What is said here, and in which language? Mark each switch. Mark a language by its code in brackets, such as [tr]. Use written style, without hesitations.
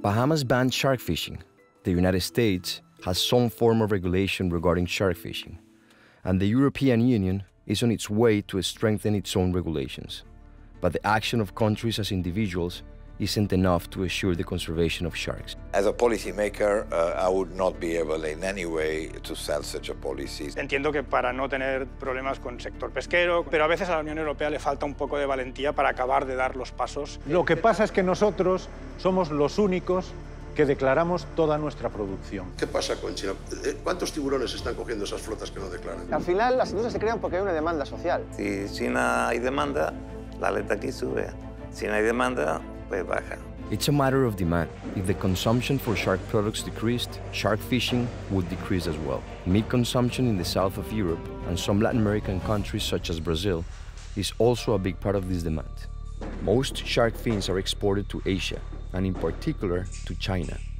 [en] Bahamas banned shark fishing. The United States has some form of regulation regarding shark fishing, and the European Union is on its way to strengthen its own regulations. But the action of countries as individuals isn't enough to assure the conservation of sharks. As a policymaker, I would not be able in any way to sell such a policy. [es] Entiendo que para no tener problemas con el sector pesquero, pero a veces a la Unión Europea le falta un poco de valentía para acabar de dar los pasos. Lo que pasa es que nosotros somos los únicos que declaramos toda nuestra producción. ¿Qué pasa con China? ¿Cuántos tiburones están cogiendo esas flotas que no declaran? Al final, las industrias se crean porque hay una demanda social. Si China hay demanda, la aleta aquí sube. Si no hay demanda, pues baja. [en] It's a matter of demand. If the consumption for shark products decreased, shark fishing would decrease as well. Meat consumption in the south of Europe and some Latin American countries such as Brazil is also a big part of this demand. Most shark fins are exported to Asia, and in particular to China.